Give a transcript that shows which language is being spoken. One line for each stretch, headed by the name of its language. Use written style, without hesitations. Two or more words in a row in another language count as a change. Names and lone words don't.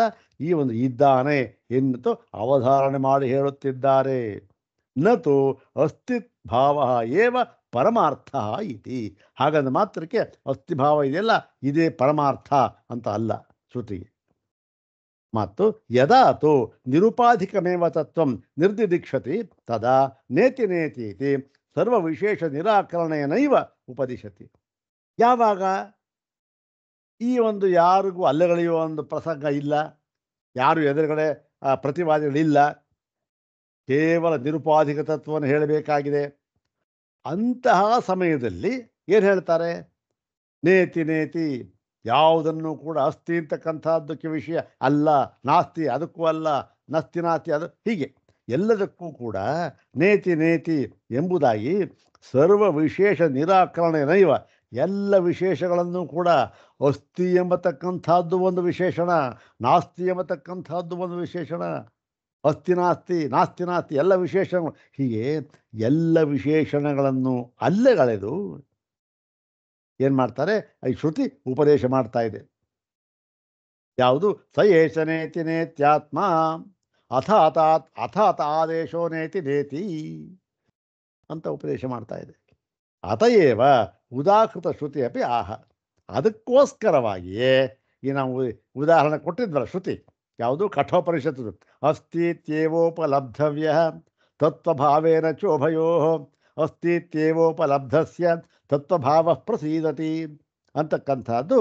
Kannada: ಈ ಒಂದು ಇದ್ದಾನೆ ಎನ್ನುತ್ತೋ ಅವಧಾರಣೆ ಮಾಡಿ ಹೇಳುತ್ತಿದ್ದಾರೆ.
Sanskrit: ನತು ಅಸ್ತಿತ್ ಭಾವ ಏವ ಪರಮಾರ್ಥ ಇತಿ.
Kannada: ಹಾಗಂದ ಮಾತ್ರಕ್ಕೆ ಅಸ್ಥಿಭಾವ ಇದೆಯಲ್ಲ ಇದೇ ಪರಮಾರ್ಥ ಅಂತ ಅಲ್ಲ ಶ್ರುತಿಗೆ.
Sanskrit: ಮತ್ತು ಯದಾತು ನಿರುಪಾಧಿಕಮೇವ ತತ್ವಂ ನಿರ್ದಿದೀಕ್ಷತಿ ತದಾ ನೇತಿ ನೇತೀತಿ ಸರ್ವ ವಿಶೇಷ ನಿರಾಕರಣೆಯನೈವ ಉಪದಿಶತಿ.
Kannada: ಯಾವಾಗ ಈ ಒಂದು ಯಾರಿಗೂ ಅಲ್ಲಗಳೆಯುವ ಒಂದು ಪ್ರಸಂಗ ಇಲ್ಲ, ಯಾರು ಎದುರುಗಡೆ ಪ್ರತಿವಾದಿಗಳಿಲ್ಲ, ಕೇವಲ ನಿರುಪಾಧಿಕ ತತ್ವವನ್ನು ಹೇಳಬೇಕಾಗಿದೆ, ಅಂತಹ ಸಮಯದಲ್ಲಿ ಏನು ಹೇಳ್ತಾರೆ?
Sanskrit: ನೇತಿ ನೇತಿ,
Kannada: ಯಾವುದನ್ನು ಕೂಡ ಅಸ್ತಿ ಅಂತಕ್ಕಂಥದ್ದಕ್ಕೆ ವಿಷಯ ಅಲ್ಲ, ನಾಸ್ತಿ ಅದಕ್ಕೂ ಅಲ್ಲ,
Sanskrit: ನಸ್ತಿ ನಾಸ್ತಿ
Kannada: ಅದು, ಹೀಗೆ ಎಲ್ಲದಕ್ಕೂ ಕೂಡ
Sanskrit: ನೇತಿ ನೇತಿ
Kannada: ಎಂಬುದಾಗಿ
Sanskrit: ಸರ್ವ ವಿಶೇಷ ನಿರಾಕರಣೆ ನೈವ,
Kannada: ಎಲ್ಲ ವಿಶೇಷಗಳನ್ನು ಕೂಡ ಅಸ್ತಿ ಎಂಬತಕ್ಕಂಥದ್ದು ಒಂದು ವಿಶೇಷಣ, ನಾಸ್ತಿ ಎಂಬತಕ್ಕಂಥದ್ದು ಒಂದು ವಿಶೇಷಣ,
Sanskrit: ಅಸ್ತಿ ನಾಸ್ತಿ ನಾಸ್ತಿ ನಾಸ್ತಿ
Kannada: ಎಲ್ಲ ವಿಶೇಷಣಗಳು, ಹೀಗೆ ಎಲ್ಲ ವಿಶೇಷಣಗಳನ್ನು ಅಲ್ಲಗಳೆದು ಏನು ಮಾಡ್ತಾರೆ? ಈ ಶ್ರುತಿ ಉಪದೇಶ ಮಾಡ್ತಾ ಇದೆ. ಯಾವುದು?
Sanskrit: ಸ ಏಷ ನೇತಿ ನೇತ್ಯಾತ್ಮ ಅಥಾತ ಆದೇಶೋ ನೇತಿ ನೇತಿ
Kannada: ಅಂತ ಉಪದೇಶ ಮಾಡ್ತಾ ಇದೆ.
Sanskrit: ಅತಯೇವ ಉದಾಹೃತ ಶ್ರುತಿ ಅಪಿ ಆಹ.
Kannada: ಅದಕ್ಕೋಸ್ಕರವಾಗಿಯೇ ಈ ನಾವು ಉದಾಹರಣೆ ಕೊಟ್ಟಿದ್ವಲ್ಲ ಶ್ರುತಿ, ಯಾವುದು? ಕಠೋಪನಿಷತ್ತು.
Sanskrit: ಅಸ್ತಿತ್ಯೇವೋಪಲಬ್ಧವ್ಯ ತತ್ವಭಾವೇನ ಚೋಭಯೋ ಅಸ್ತಿತ್ಯೇವೋಪಲಬ್ಧಸ್ಯ ತತ್ವಭಾವ ಪ್ರಸೀದತಿ ಅಂತಕ್ಕಂಥದ್ದು.